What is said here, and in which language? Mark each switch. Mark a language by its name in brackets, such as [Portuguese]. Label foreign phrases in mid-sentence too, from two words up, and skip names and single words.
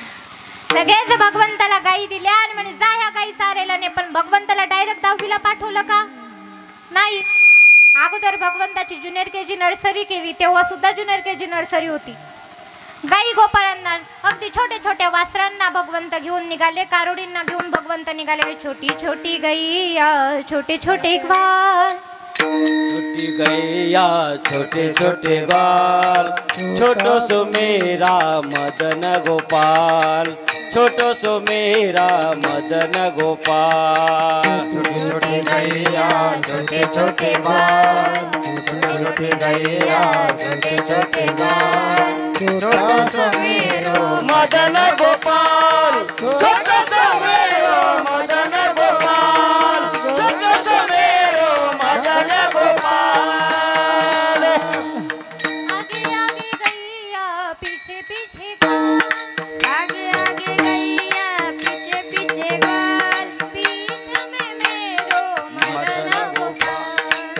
[Marathi] लगेच भगवंताला गायी दिल्या आणि म्हणे जा ह्या गायी चारायला नाही. पण भगवंताला डायरेक्ट 10वीला पाठवलं का? नाही. अगोदर भगवंताची [English] junior KG nursery [Marathi] केली. तेव्हा सुद्धा [English] junior KG nursery [Marathi] होती. गाई गोपाळांना अगदी छोट्या छोट्या वासरांना भगवंत घेऊन निघाले. कारोडींना घेऊन भगवंत निघाले. [Hindi] छोटी छोटी गैया छोटे छोटे ग्वाल, छोटी गैया छोटे छोटे ग्वाल, छोटो सो मेरा मदन गोपाल, छोटो सो मेरा मदन गोपाल. छोटी छोटी गैया छोटे छोटे ग्वाल, छोटी छोटी गैया छोटे छोटे ग्वाल, छोटो सो मेरो मदन गोपाल, छोटो सो मेरो मदन गोपाल, छोटो सो मेरो मदन गोपाल. आगे आगे गैया पीछे पीछे ग्वाल, आगे आगे गैया पीछे पीछे ग्वाल, बीच में मेरो मदन गोपाल,